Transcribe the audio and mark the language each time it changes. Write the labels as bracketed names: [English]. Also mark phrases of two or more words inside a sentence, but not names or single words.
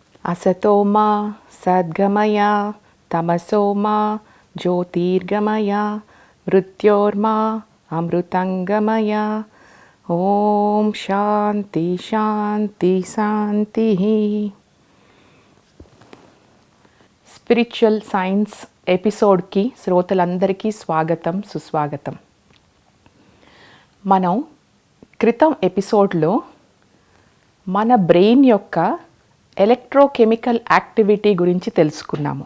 [Sanskrit] असतो मा सद्गमय तमसो मा ज्योतिर्गमय मृत्योर्मा अमृतंगमय। ఓం శాంతి శాంతి శాంతి. [English] Spiritual Science [Telugu] ఎపిసోడ్కి శ్రోతలందరికీ స్వాగతం సుస్వాగతం. మనం క్రితం ఎపిసోడ్లో మన బ్రెయిన్ యొక్క [English] electrochemical activity [Telugu] గురించి తెలుసుకున్నాము.